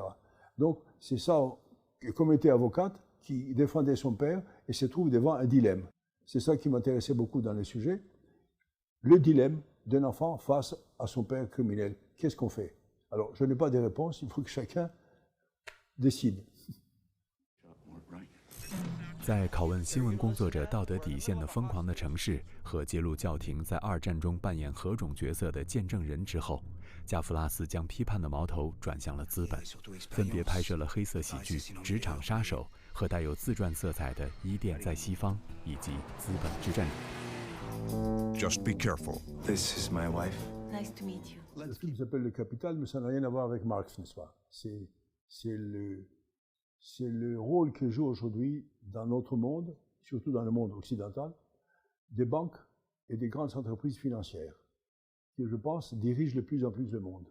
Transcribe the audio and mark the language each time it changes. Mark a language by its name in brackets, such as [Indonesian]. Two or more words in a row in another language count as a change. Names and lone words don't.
[French] Donc c'est ça, comme était avocate, qui défendait son père et se trouve devant un dilemme. C'est ça qui m'intéressait beaucoup dans le sujet. Le dilemme d'un enfant face à son père criminel. Qu'est-ce qu'on fait? Alors, je n'ai pas de réponse, il faut que chacun décide. [Chinese] 在拷问新闻工作者道德底线的疯狂的城市和揭露教廷在2战中扮演何种角色的见证人之后，加夫拉斯将批判的矛头转向了资本，分别拍摄了黑色喜剧《职场杀手》和带有自传色彩的《伊甸在西方》以及《资本之战》。 [English] Just be careful. This is my wife. Nice to meet you. [French] Le film s'appelle Le Capital, mais ça n'a rien à voir avec Marx, n'est-ce pas? C'est le rôle que joue aujourd'hui dans notre monde, surtout dans le monde occidental, des banques et des grandes entreprises financières, qui, je pense, dirigent de plus en plus le monde.